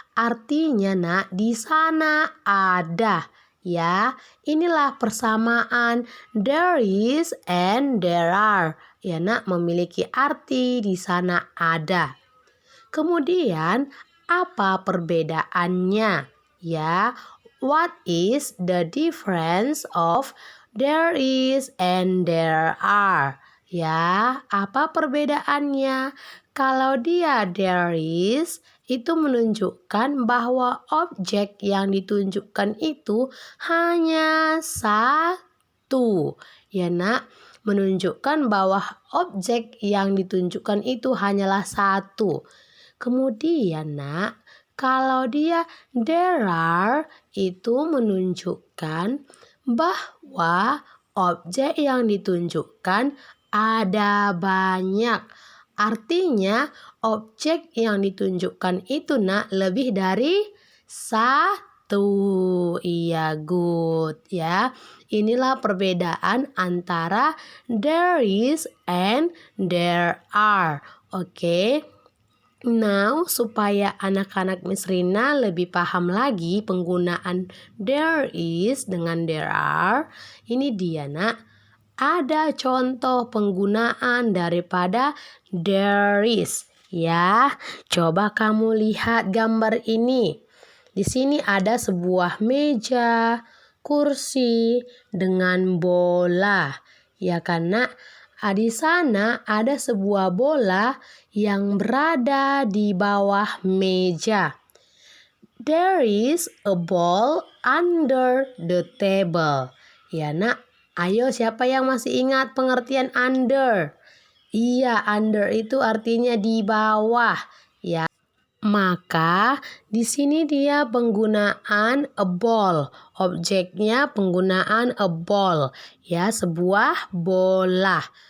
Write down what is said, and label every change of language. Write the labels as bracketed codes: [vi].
[id] Artinya, Nak, di sana ada. Ya, inilah persamaan there is and there are. Ya, Nak, memiliki arti di sana ada. Kemudian, apa perbedaannya? [en] Ya, what is the difference of there is and there are? [id] Ya, apa perbedaannya? Kalau dia there is, itu menunjukkan bahwa objek yang ditunjukkan itu hanya satu. Ya, Nak, menunjukkan bahwa objek yang ditunjukkan itu hanyalah satu. Kemudian, Nak, kalau dia there are, itu menunjukkan bahwa objek yang ditunjukkan ada banyak. Artinya objek yang ditunjukkan itu, Nak, lebih dari satu. Iya, good ya. Inilah perbedaan antara there is and there are. Oke. Now, supaya anak-anak Miss Rina lebih paham lagi penggunaan there is dengan there are, ini dia, Nak. Ada contoh penggunaan daripada there is. Ya, coba kamu lihat gambar ini. Di sini ada sebuah meja, kursi dengan bola. Ya, karena di sana ada sebuah bola yang berada di bawah meja. [en] There is a ball under the table. [id] Ya, Nak. Ayo, siapa yang masih ingat pengertian under? Iya, under itu artinya di bawah. Ya. Maka di sini dia penggunaan a ball. Objeknya penggunaan a ball. Ya, sebuah bola.